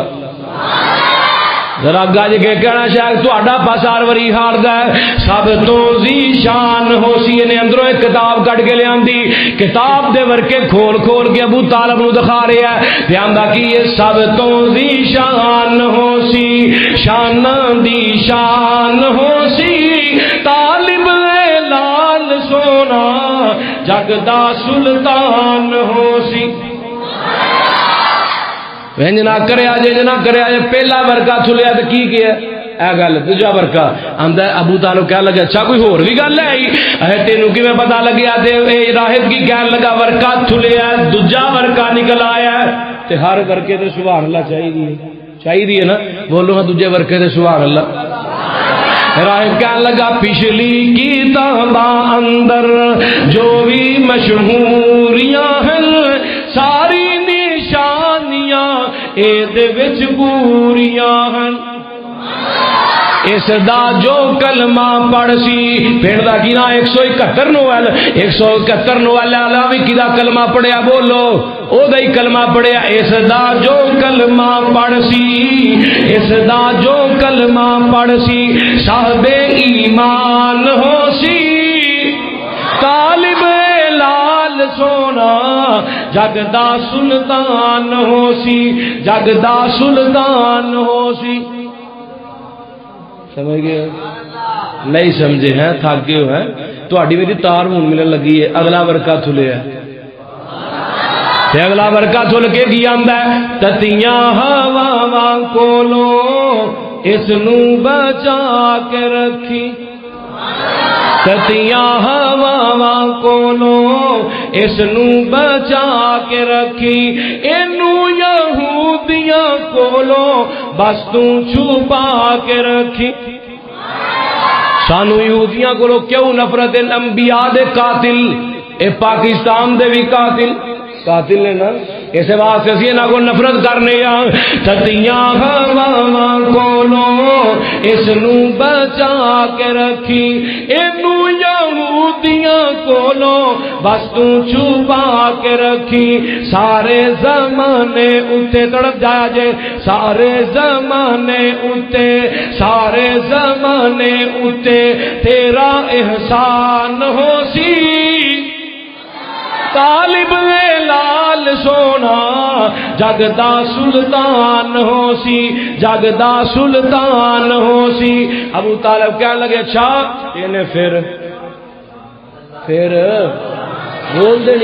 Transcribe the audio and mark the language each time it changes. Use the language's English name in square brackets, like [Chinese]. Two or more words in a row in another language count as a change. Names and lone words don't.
[Punjabi] ذرا گج کے کہنا شاید تہاڈا پاسار وری ہار دا ہے سب تو ذی شان ہو سی۔ نے اندروں ایک کتاب کٹ کے لیاندی، کتاب دے ورکے کھول کھول کے ابو طالب نو دکھا رہا ہے، آندا کی یہ سب تو ذی شان ہو سی شاناں دی شان ہو سی طالب لال سونا جگ دا سلطان ہو سی۔ انج نہ کریا جے نہ کریا جے پہلا ورقہ تھلیا تے کی کیا اے گل دوجا ورقہ آندا ابو طالب کہن لگا اچھا کوئی ہور بھی گل ہے اے تینوں کیویں پتہ لگیا؟ تے اے راہب کی کہن لگا ورقہ تھلیا دوجا ورقہ نکل آیا تے ہر ورقے تے سبحان اللہ چاہیے نا، بولو ہاں دوجے ورقے تے سبحان اللہ۔ راہب کہنے لگا پچھلی کتاباں اندر جو بھی مشہوریاں ہیں ساری نشانیاں اے دے وچ پوریاں ہیں۔ اس دا جو کلمہ پڑھ سی پھر دا کی نا 171 نویل 171 نویل علاوہ کی دا کلمہ پڑھیا بولو او دا ہی کلمہ پڑھیا۔ اس دا جو کلمہ پڑھ سی اس دا جو کلمہ پڑھ سی صاحب ایمان ہو سی طالب لال سونا جگ دا سلطان ہو سی جگ دا سلطان ہو سی۔ سمجھ گئے؟ نہیں سمجھے ہیں تھک گئے ہیں تہاڈی میری تار ہون ملن لگی ہے۔ اگلا ورقہ تھلیا تے اگلا ورقہ تھل کے کی آندا ہے تتیاں ہواواں کولوں اس نو بچا کے رکھی تتیاں ہواواں کولوں اس نو بچا کے رکھی اینو یہودیاں کولوں بس تو چھپا کے رکھی۔ سانو یہودیاں کولوں کیوں نفرت؟ انبیاء دے قاتل اے پاکستان دے بھی قاتل نے نا، اس واسطے اسی انہاں کو نفرت کرنے آ تتیاں ہواواں کولوں اس نو بچا کے رکھی اینو یہودیاں کولوں بس تو چھپا کے رکھی۔ سارے زمانے اتے تڑپ جایا جے سارے زمانے اتے تیرا احسان ہو سی طالب لال سونا جگدا سلطان ہو سی جگدا سلطان ہو سی ابو طالب کہنے لگے اچھا انہیں پھر بول دے